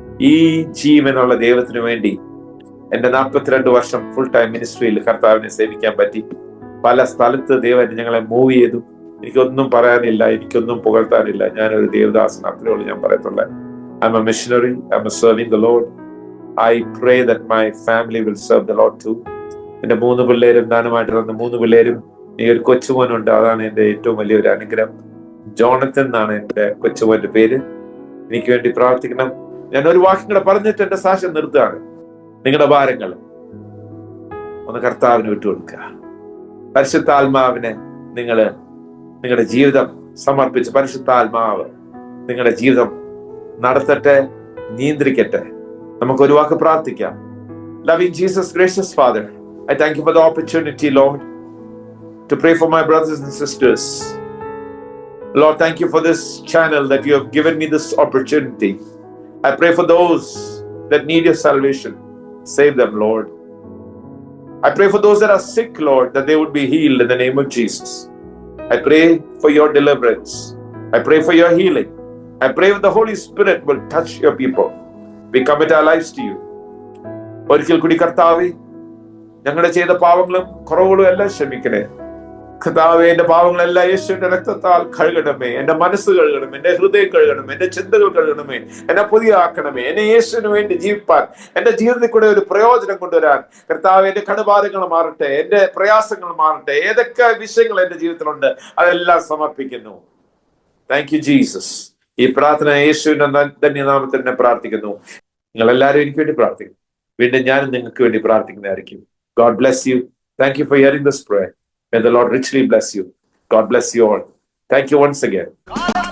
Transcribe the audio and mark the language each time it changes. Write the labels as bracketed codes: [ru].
[ml] ഈ ജീവനുള്ള ദൈവത്തിന് വേണ്ടി എന്റെ 42 വർഷം ഫുൾ ടൈം മിനിസ്ട്രിയിൽ കർത്താവിനെ സേവിക്കാൻ പറ്റി. പല സ്ഥലത്ത് ദൈവം ഞങ്ങളെ മൂവ് ചെയ്തു. എനിക്കൊന്നും പറയാനില്ല, എനിക്കൊന്നും പുകഴ്ത്താനില്ല. ഞാനൊരു ദേവദാസൻ, അത്രേ ഉള്ളൂ ഞാൻ പറയത്തുള്ളൂ. [en] I'm a missionary. I'm a serving the Lord. I pray that my family will serve the Lord too. [ml] എന്റെ 3 പിള്ളേരും, ദാനമായിട്ട് വന്ന 3 പിള്ളേരും, ഈ ഒരു കൊച്ചുമോനുണ്ട്. അതാണ് എന്റെ ഏറ്റവും വലിയൊരു അനുഗ്രഹം. ജോണത്തൻ എന്നാണ് എന്റെ കൊച്ചുമോന്റെ പേര്. എനിക്ക് വേണ്ടി പ്രാർത്ഥിക്കണം. ഞാൻ ഒരു വാക്യം കൂടെ പറഞ്ഞിട്ട് എന്റെ സാക്ഷ്യം നിർത്തുകയാണ്. നിങ്ങളുടെ ഭാരങ്ങൾ ഒന്ന് കർത്താവിന് വിട്ടുകൊടുക്കുക. പരിശുദ്ധാത്മാവിനെ നിങ്ങളുടെ ജീവിതം സമർപ്പിച്ച് പരിശുദ്ധാത്മാവ് നിങ്ങളുടെ ജീവിതം നടത്തട്ടെ, നിയന്ത്രിക്കട്ടെ. നമുക്ക് ഒരു വാക്ക് പ്രാർത്ഥിക്കാം. [en] Loving Jesus, gracious Father, I thank you for the opportunity, Lord, to pray for my brothers and sisters. Lord, thank you for this channel that you have given me this opportunity. I pray for those that need your salvation. Save them, Lord. I pray for those that are sick, Lord, that they would be healed in the name of Jesus. I pray for your deliverance. I pray for your healing. I pray that the Holy Spirit will touch your people. We commit our lives to you. [ml] ഒരിക്കൽ കൂടി കർത്താവേ, ഞങ്ങളുടെ ചെയ്ത പാവങ്ങളും കുറവുകളും എല്ലാം ക്ഷമിക്കണേ. കർത്താവേ, എന്റെ പാവങ്ങളെല്ലാം യേശുവിന്റെ രക്തത്താൽ കഴുകണമേ. എന്റെ മനസ്സ് കഴുകണമേ, എന്റെ ഹൃദയം കഴുകണമേ, എന്റെ ചിന്തകൾ കഴുകണമേ. എന്നെ പുതിയ ആക്കണമേ. എന്നെ യേശുവിന് വേണ്ടി ജീവിപ്പാൻ, എന്റെ ജീവിതത്തിൽ കൂടെ ഒരു പ്രയോജനം കൊണ്ടുവരാൻ കർത്താവേ, എന്റെ കടബാധകൾ മാറട്ടെ, എന്റെ പ്രയാസങ്ങൾ മാറട്ടെ. ഏതൊക്കെ വിഷയങ്ങൾ എന്റെ ജീവിതത്തിലുണ്ട് അതെല്ലാം സമർപ്പിക്കുന്നു. [en] Thank you Jesus. [ml] ഈ പ്രാർത്ഥന യേശുവിന്റെ ധന്യനാമത്തിൽ തന്നെ പ്രാർത്ഥിക്കുന്നു. നിങ്ങൾ എല്ലാവരും എനിക്ക് വേണ്ടി പ്രാർത്ഥിക്കും. വീണ്ടും ഞാനും നിങ്ങൾക്ക് വേണ്ടി പ്രാർത്ഥിക്കുന്നതായിരിക്കും. [en] God bless you. Thank you for hearing this prayer. May the Lord richly bless you. God bless you all. Thank you once again.